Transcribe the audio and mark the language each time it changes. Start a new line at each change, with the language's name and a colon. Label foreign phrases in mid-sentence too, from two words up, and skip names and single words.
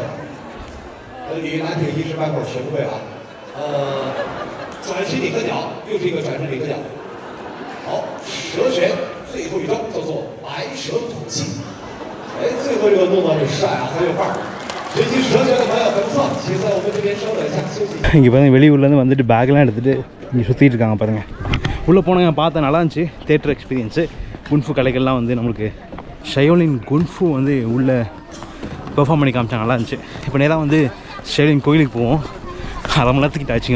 Chinese: 鲤鱼打挺一时半会儿学不会啊。转身领个脚，又是一个转身领个脚。好，蛇拳最后一招叫做白蛇吐气。哎，最后这个动作很帅啊，很有范儿。学习蛇拳的朋友很不错，请在我们这边稍等一下休息。
Tamil: இங்கே பாருங்க வெளியூர்லேருந்து வந்துட்டு பேக்லாம் எடுத்துகிட்டு இங்கே சுற்றிட்டு இருக்காங்க பாருங்கள். உள்ளே போனாங்க பார்த்தேன், நல்லா இருந்துச்சு தேட்டர் எக்ஸ்பீரியன்ஸு. குன்ஃபு கலைகள்லாம் வந்து நம்மளுக்கு ஷயோலின் குன்ஃபு வந்து உள்ளே பெர்ஃபார்ம் பண்ணி காமிச்சாங்க, நல்லா இருந்துச்சு. இப்போ நேராக வந்து ஷயோலின் கோயிலுக்கு போவோம். அரை மணி நேரத்துக்கிட்ட ஆச்சுங்க.